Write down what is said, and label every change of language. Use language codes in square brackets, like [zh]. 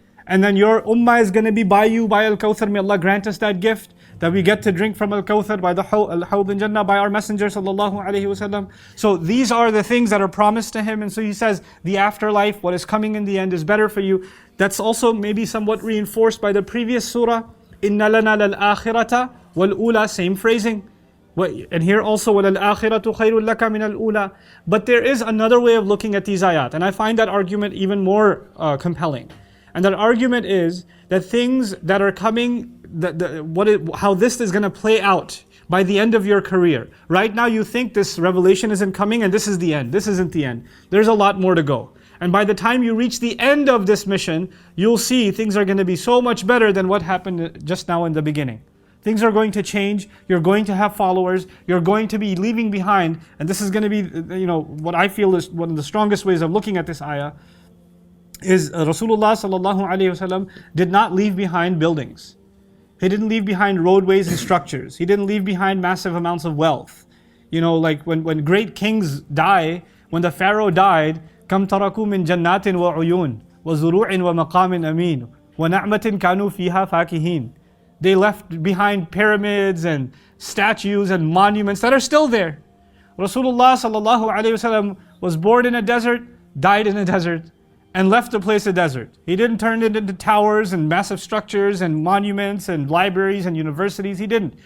[en] And then your ummah is going to be by you, by al-kawthar. May Allah grant us that gift, that we get to drink from al-kawthar, by the al-hawd in Jannah, by our Messenger sallallahu alayhi wasallam. So these are the things that are promised to him, and so He says, the afterlife, what is coming in the end is better for you. That's also maybe somewhat reinforced by the previous surah, [ar] inna lana lal-akhirata wal-ula, [en] same phrasing. And here also, [ar] وَلَلْآخِرَةُ خَيْرٌ لَكَ مِنَ الْأُولَى. [en] But there is another way of looking at these ayat, and I find that argument even more compelling. And that argument is that things that are coming, how this is going to play out by the end of your career. Right now you think this revelation isn't coming and this is the end. This isn't the end. There's a lot more to go. And by the time you reach the end of this mission, you'll see things are going to be so much better than what happened just now in the beginning. Things are going to change, you're going to have followers, you're going to be leaving behind, and this is going to be, what I feel is one of the strongest ways of looking at this ayah, is Rasulullah sallallahu alayhi wasallam did not leave behind buildings. He didn't leave behind roadways and structures. He didn't leave behind massive amounts of wealth. Like when great kings die, when the Pharaoh died, [ar] كَمْ تَرَكُوا مِنْ جَنَّاتٍ وَعُيُونٍ وَزُرُوعٍ وَمَقَامٍ أَمِينٍ وَنَعْمَةٍ كَانُوا فِيهَا فَاكِهِينَ. [en] They left behind pyramids and statues and monuments that are still there. Rasulullah sallallahu alayhi wasallam was born in a desert, died in a desert, and left the place a desert. He didn't turn it into towers and massive structures and monuments and libraries and universities. He didn't.